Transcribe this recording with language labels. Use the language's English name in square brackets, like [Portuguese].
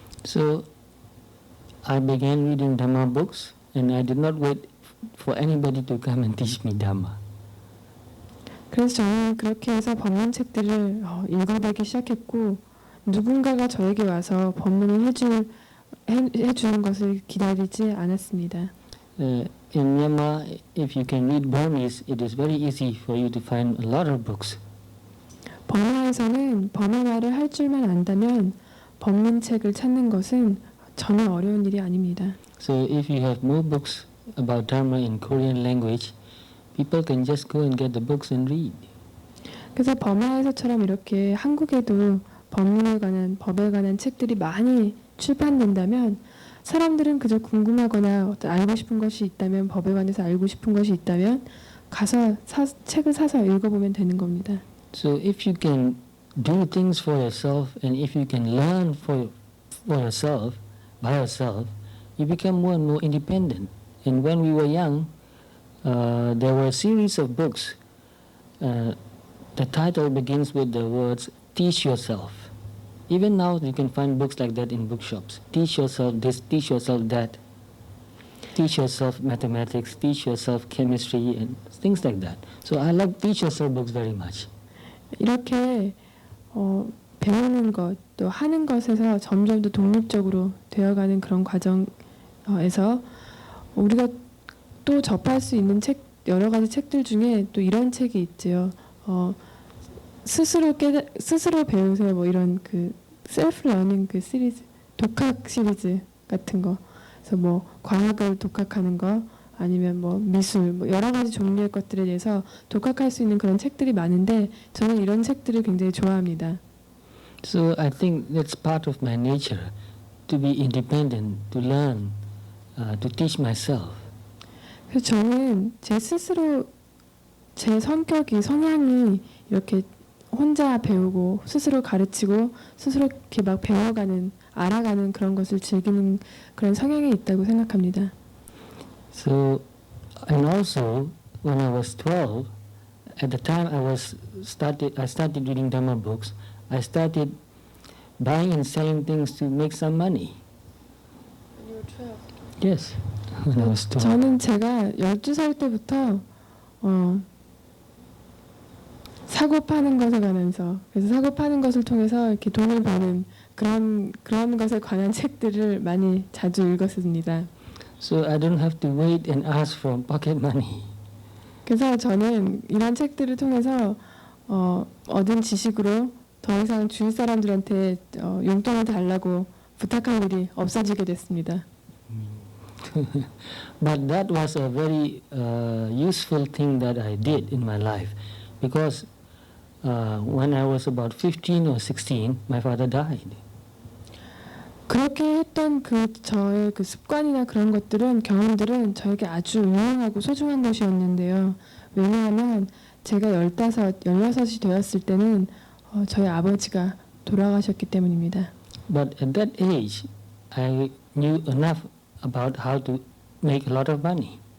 [English] So I began reading Dhamma books, and I did not wait for anybody to come and teach me Dhamma. [Korean] 그래서 저는 그렇게 해서 법문 책들을 읽어보기 시작했고 누군가가 저에게 와서 법문을 해주는 것을 기다리지 않았습니다. [English] In Myanmar, if you can read Burmese, it is very easy for you to find a lot of books. [Korean] 버마에서는 버마말을 할 줄만 안다면 법문책을 찾는 것은 전혀 어려운 일이 아닙니다. [English] So if you have more books about Dharma in Korean language, people can just go and get the books and read. [Korean] 그래서 버마에서처럼 이렇게 한국에도 법문에 관한 법에 관한 책들이 많이 출판된다면 사람들은 그저 궁금하거나 어떤 알고 싶은 것이 있다면 법에 관해서 알고 싶은 것이 있다면 가서 책을 사서 읽어보면 되는 겁니다. [English] So if you can do things for yourself and if you can learn for yourself, by yourself, you become more and more independent. And when we were young, there were a series of books. The title begins with the words, teach yourself. Even now you can find books like that in bookshops. Teach yourself this, teach yourself that. Teach yourself mathematics, teach yourself chemistry, and things like that. So I like teach yourself books very much. [Korean] 이렇게 배우는 것, 또 하는 것에서 점점 더 독립적으로 되어가는 그런 과정에서 우리가 또 접할 수 있는 책, 여러 가지 책들 중에 또 이런 책이 있지요. 스스로 배우세요. 뭐 이런 그 셀프 러닝 그 시리즈, 독학 시리즈 같은 거. 그래서 뭐 과학을 독학하는 거, 아니면 뭐 미술, 뭐 여러 가지 종류의 것들에 대해서 독학할 수 있는 그런 책들이 많은데 저는 이런 책들을 굉장히 좋아합니다. [English] So I think that's part of my nature, to be independent, to learn, to teach myself. [Korean] 그래서 저는 제 스스로 제 성향이 이렇게 혼자 배우고 스스로 가르치고 스스로 이렇게 막 배워가는, 알아가는 그런 것을 즐기는 그런 성향이 있다고 생각합니다. [English] So, and also when I was 12, at the time I started reading Dhamma books. I started buying and selling things to make some money. When you were 12? Yes, when I was 12. [Korean] 저는 제가 12살 때부터 사고 파는 것에 관해서, 그래서 사고 파는 것을 통해서 이렇게 돈을 버는 그런 것에 관한 책들을 많이 자주 읽었습니다. [English] So I don't have to wait and ask for pocket money. [Korean] 그래서 저는 이런 책들을 통해서 얻은 지식으로 더 이상 주위 사람들한테 용돈을 달라고 부탁할 일이 없어지게 됐습니다. [English] But that was a very useful thing that I did in my life, because when I was about 15 or 16, my father died. [Korean] 그렇게 했던 저의 그 습관이나 그런 것들은, 경험들은 저에게 아주 유용하고 소중한 것이었는데요. 왜냐하면 제가 16이 되었을 때는 저희 아버지가 돌아가셨기 때문입니다. [English] But at that age, I knew enough about how to make a lot of money.